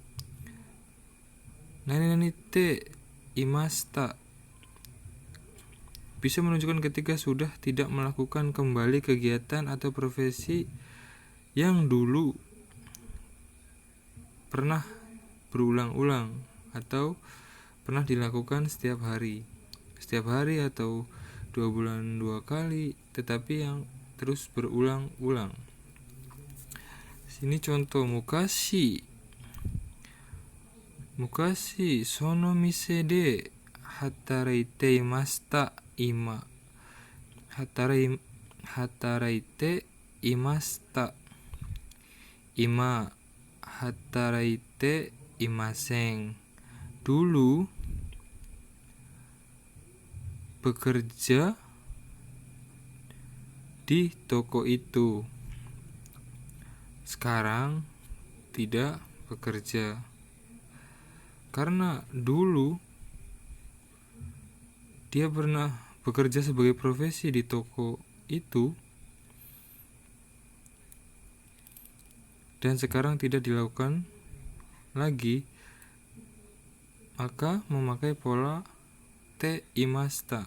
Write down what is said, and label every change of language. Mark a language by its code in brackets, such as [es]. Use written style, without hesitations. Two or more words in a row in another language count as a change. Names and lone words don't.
[ja] なにていました [id] bisa menunjukkan ketika sudah tidak melakukan kembali kegiatan atau profesi yang dulu pernah berulang-ulang atau pernah dilakukan setiap hari atau 2 bulan 2 kali, tetapi yang terus berulang-ulang. Sini contoh [ja] 昔その店で働いていました. 働いていました. 今働いていません. [id] Dulu bekerja di toko itu. Sekarang tidak bekerja. Karena dulu dia pernah bekerja sebagai profesi di toko itu dan sekarang tidak dilakukan lagi, maka memakai pola [ja] ていました.